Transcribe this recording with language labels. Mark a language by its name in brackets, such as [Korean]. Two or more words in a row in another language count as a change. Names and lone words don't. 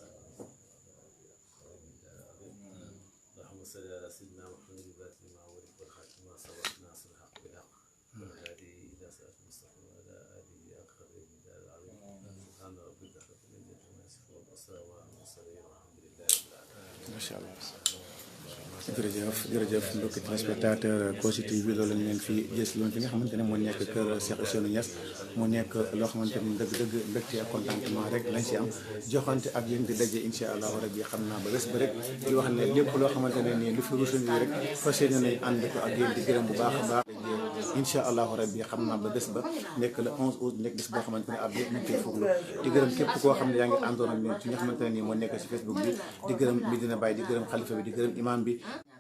[Arabic] اللهم صل على سيدنا محمد الفاتح لما أغلق والخاتم لما سبق ناصر الحق بالحق والهادي إلى صراط المستقيم وعلى آله حق قدره ومقداره العظيم سبحان ربك رب العزة عما يصفون والسلام على المرسلين والحمد لله رب العالمين. ما شاء الله. [Wolof] jërëjëf mbokki téléspectateur Kossy TV loolu lañ leen fi gis loolu fi nga xamante ne moo nekk kër Cheikh Ousseynou Niass mu nekk loo xamante ni dëgg-dëgg mbégte ak contentement rek lañ si am joxante ak yéen di daje [Arabic] إن شاء الله ربي [Wolof] xam naa ba bés ba rek di wax ne lépp loo xamante ne nii lu fi ruusuñ rek fas yéene nañ ànd ko ak yéen di gërëm bu baax a baax [Arabic] إن شاء الله ربي [Wolof] xam naa ba bés ba nekk [French] le 11 août [Wolof] nekk bés boo xamante ne ab yëpp ñu koy fuglu di gërëm képp koo xam ne yaa ngi àndoon ak ñun ci nga xamante ne nii moo nekk si Facebook bi di gërëm Medina Baye di gërëm xalifa bi di gërëm imam bi